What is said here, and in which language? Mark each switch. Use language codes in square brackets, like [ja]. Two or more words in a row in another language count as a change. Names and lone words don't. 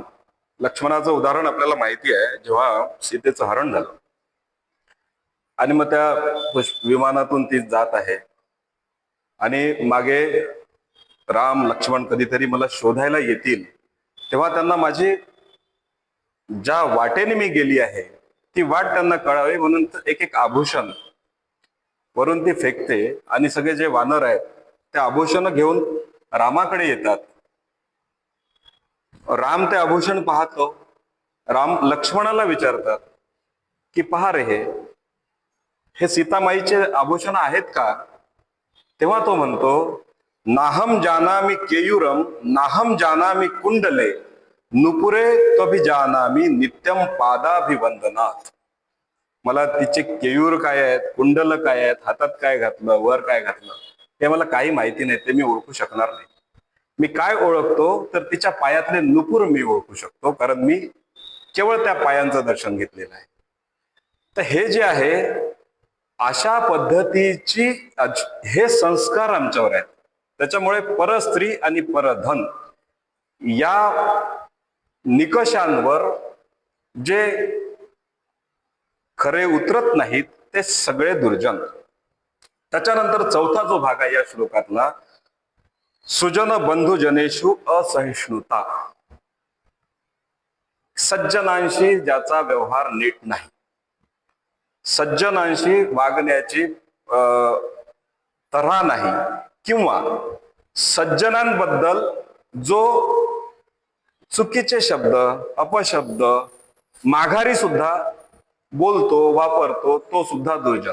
[mr] लक्ष्मणाचं उदाहरण आपल्याला माहिती आहे. जेव्हा सीतेचं हरण झालं आणि मग त्या विमानातून ती जात आहे आणि मागे राम लक्ष्मण कधीतरी मला शोधायला येतील, तेव्हा त्यांना माझी ज्या वाटेने मी गेली आहे ती वाट त्यांना कळावी म्हणून एक एक आभूषण वरून ती फेकते आणि सगळे जे वानर आहेत ते आभूषण घेऊन रामाकडे येतात. राम ते आभूषण पाहतो. राम लक्ष्मणाला विचारतात की पहा रे, हे सीतामाईचे आभूषण आहेत का? तेव्हा तो म्हणतो, [sa] नाहम जानामि केयुरम नाहम जानामि कुंडले नुपुरे त्वभिजानामि नित्यम पादाभिवंदनात. [mr] मला तिचे केयूर काय आहेत, कुंडल काय आहेत, हातात काय घातलं, वर काय घातलं, हे मला काही माहिती नाही, ते मी ओळखू शकणार नाही. मी काय ओळखतो तर तिच्या पायातले नुपुर मी ओळखू शकतो, कारण मी केवळ त्या पायांचं दर्शन घेतलेलं आहे. तर हे जे आहे अशा पद्धतीची हे संस्कार आमच्यावर आहेत. त्याच्यामुळे परस्त्री आणि परधन या निकषांवर जे खरे उतरत नाहीत ते सगळे दुर्जन. त्याच्यानंतर चौथा जो भाग आहे या श्लोकातला, [sa] सुजन बंधू जनेषु असहिष्णुता. [mr] सज्जनांशी ज्याचा व्यवहार नीट नाही, सज्जनांशी वागण्याची तऱ्हा नाही, किंवा सज्जनांबद्दल जो चुकीचे शब्द अपशब्द माघारी सुद्धा बोलतो वापरतो तो सुद्धा दुर्जन.